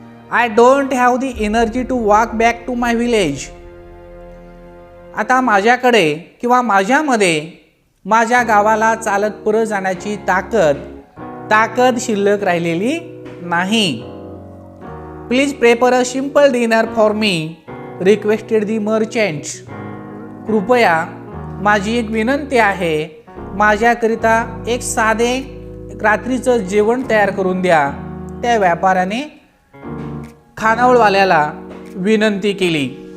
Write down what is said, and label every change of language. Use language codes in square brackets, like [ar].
[en] I don't have the energy to walk back to my village. [mr] आता माझ्याकडे किंवा माझ्यामध्ये माझ्या गावाला चालत परत जाण्याची ताकद शिल्लक राहिलेली नाही. [en] Please prepare a simple dinner for me, requested the merchant. [mr] कृपया माझी एक विनंती आहे, माझ्याकरिता एक साधे रात्रीचं जेवण तयार करून द्या. त्या व्यापाऱ्याने खानावळवाल्याला विनंती केली.